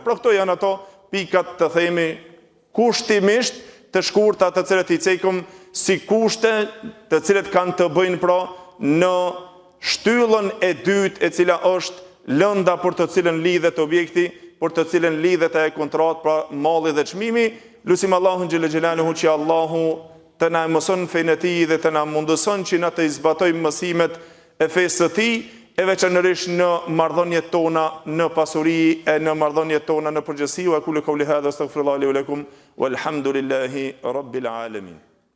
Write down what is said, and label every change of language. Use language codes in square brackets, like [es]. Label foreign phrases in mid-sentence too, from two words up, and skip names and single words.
[sq] Pra këto janë ato pikat të themi kushtimisht të shkurta të cilët i cekëm si kushte të cilët kanë të bëjnë pra në shtyllën e dytë e cila është lënda për të cilën lidhet objekti, për të cilën lidhet e kontrat pra malli dhe çmimi. Lutim Allahun [ar] جل جلاله [sq] që Allahu të na mëson fenë e tij dhe të na mundëson që na të zbatojmë mësimet e fesë së tij, e veçanërisht në marrëdhëniet tona, në pasuri e në marrëdhëniet tona në përgjithësi. [ar] وكل قولي هذا أستغفر الله لي ولكم والحمد لله رب العالمين.